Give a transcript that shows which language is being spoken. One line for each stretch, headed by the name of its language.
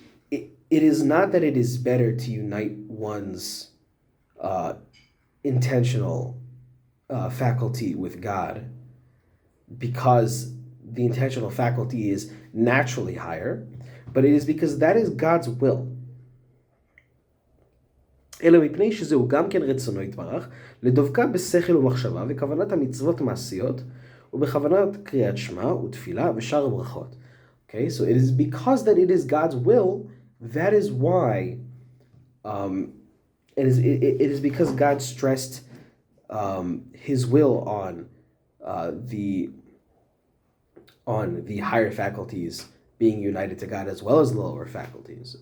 English: It is not that it is better to unite one's intentional faculty with God because the intentional faculty is naturally higher, but it is because that is God's will.
Hebrew: אלא מפני שזהו גם כן רצונו יתברך, לדבקה בשכל ומחשבה וכוונת המצוות מעשיות, ובכוונת קריאת שמע ותפילה ושאר ברכות.
English: Okay, so it is because that it is God's will, that is why, it is because God stressed His will on the higher faculties being united to God as well as the lower faculties.